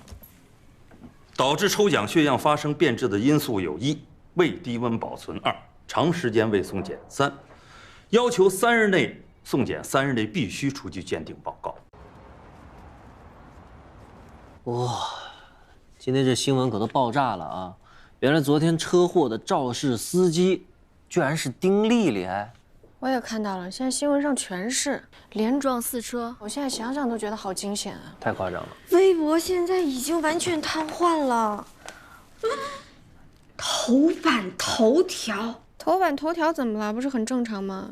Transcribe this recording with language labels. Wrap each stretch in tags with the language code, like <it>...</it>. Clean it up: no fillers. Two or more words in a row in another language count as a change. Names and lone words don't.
<zh>導致抽獎血樣發生變質的因素有1。未低溫保存2，長時間未送檢3，要求3日內送檢，3日內必須出具鑑定報告。哇，今天這新聞可都爆炸了啊！原来昨天车禍的肇事司机，居然是丁丽丽哎！我也看到了，现在新闻上全是连撞4车，我现在想想都觉得好惊险啊！太夸张了。微博现在已经完全瘫痪了。头版头条，头版头条怎么了？不是很正常吗？</zh>